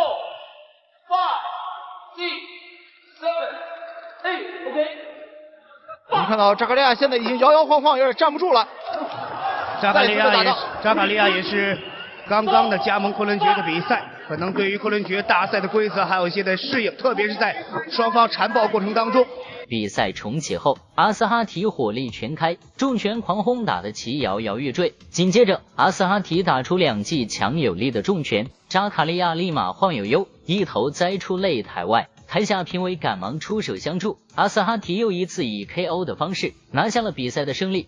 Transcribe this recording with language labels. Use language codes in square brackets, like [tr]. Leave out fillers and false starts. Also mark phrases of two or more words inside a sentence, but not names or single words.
[zh] 我们看到扎卡利亚现在已经摇摇晃晃，有点站不住了。扎卡利亚也是刚刚的加盟昆仑决的比赛，可能对于昆仑决大赛的规则还有一些的适应，特别是在双方缠抱过程当中。比赛重启后，阿斯哈提火力全開，重拳狂轟打得其搖搖欲墜。緊接着，阿斯哈提打出2記強有力的重拳，扎卡利亞立馬晃悠悠，一頭栽出擂台外。台下評委趕忙出手相助，阿斯哈提又一次以 KO 的方式拿下了比賽的勝利。